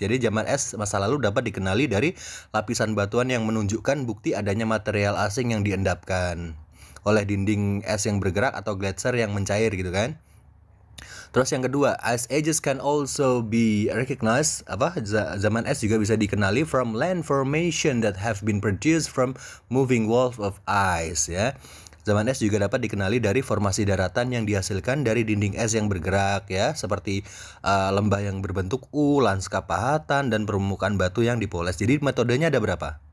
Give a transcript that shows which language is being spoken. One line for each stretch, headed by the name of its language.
Indonesian: Jadi zaman es masa lalu dapat dikenali dari lapisan batuan yang menunjukkan bukti adanya material asing yang diendapkan oleh dinding es yang bergerak atau gletser yang mencair gitu kan. Terus yang kedua,
English: ice ages can also be recognized.
Indonesian: Zaman es juga bisa dikenali
English: from land formation that have been produced from moving walls of ice ya.
Indonesian: Zaman es juga dapat dikenali dari formasi daratan yang dihasilkan dari dinding es yang bergerak ya, seperti lembah yang berbentuk U, lanskap pahatan, dan permukaan batu yang dipoles. Jadi metodenya ada berapa?